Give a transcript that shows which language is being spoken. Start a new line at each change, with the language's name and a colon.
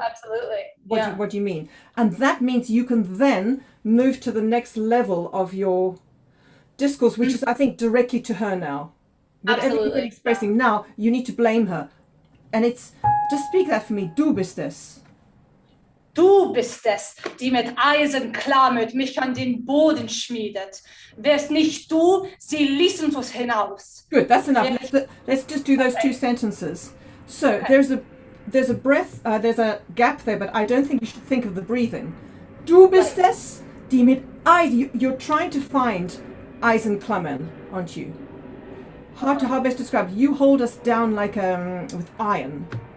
English: Absolutely. What do you mean? And that means you can then move to the next level of your discourse, which is, I think, directly to her now. Whatever you've been expressing now, you need to blame her. And it's, just speak that for me.
German: Du bist es. Du bist es, die mit Eisen klammert, mich an den Boden schmiedet. Wär's nicht du, sie ließen uns hinaus.
English: Good, that's enough. Let's just do those 2 sentences. So there's a breath, there's a gap there, but I don't think you should think of the breathing.
German: Du bist es, die mit Eisen.
English: You're trying to find
German: Eisen klammern,
English: aren't you? How best described? You hold us down like with iron.